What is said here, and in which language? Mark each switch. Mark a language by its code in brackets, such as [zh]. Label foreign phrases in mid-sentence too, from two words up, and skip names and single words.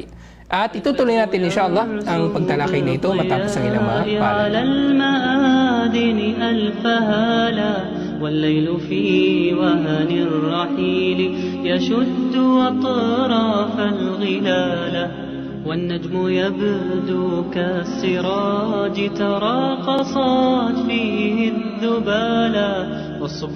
[tl] At itutuloy natin insyaAllah ang pagtalakay na ito matapos ang ilang mga paalala. [ar] والليل في وهن الرحيل يشد أطراف الغلال والنجم يبدو كالسراج تراقصت فيه الذبالا والصبح